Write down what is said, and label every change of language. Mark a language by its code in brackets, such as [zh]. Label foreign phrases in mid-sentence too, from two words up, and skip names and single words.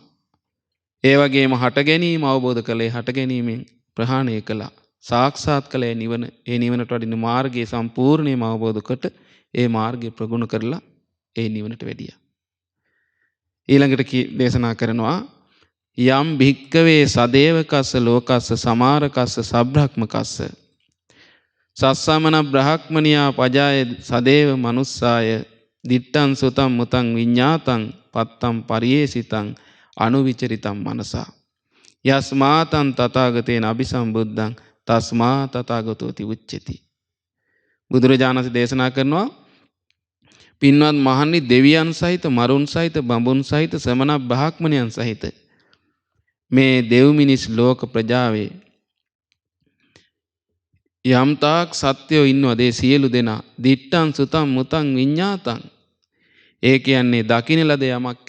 [si] ඒ වගේම හට ගැනීම අවබෝධ කළේ හට ගැනීමෙන් ප්‍රහාණය කළා. සාක්ෂාත් කළේ නිවන. ඒ නිවනට වඩින මාර්ගයේ සම්පූර්ණයෙන්ම අවබෝධ කොට ඒ මාර්ගය ප්‍රගුණ කරලා ඒ නිවනට වැඩියා. ඊළඟට දේශනා කරනවා [pi] යම් භික්කවේ සදේවකස්ස ලෝකස්ස සමාරකස්ස සබ්‍රහ්මකස්ස සස්සමන බ්‍රහ්මනියා පජාය සදේව මනුස්සාය දිට්ඨං සුතං මුතං විඤ්ඤාතං පත්තං පරියේසිතං අනුවිචරිතං මනසා යස්මාතං තථාගතේන අபிසම්බුද්ධං තස්මා තථාගතෝති උච්චති. [si] බුදුරජාණන් වහන්සේ දේශනා කරනවා පින්වත් මහණනි දෙවියන් සහිත මරුන් සහිත බඹුන් සහිත සමන බ්‍රාහ්මණයන් සහිත මේ දෙව් මිනිස් ලෝක ප්‍රජාවේ යම් තාක් සත්‍යෝ ඉන්නවද ඒ සියලු දෙනා [pi] දිට්ඨං සුතං මුතං විඤ්ඤාතං [si] ඒ කියන්නේ දකින්න ලද යමක්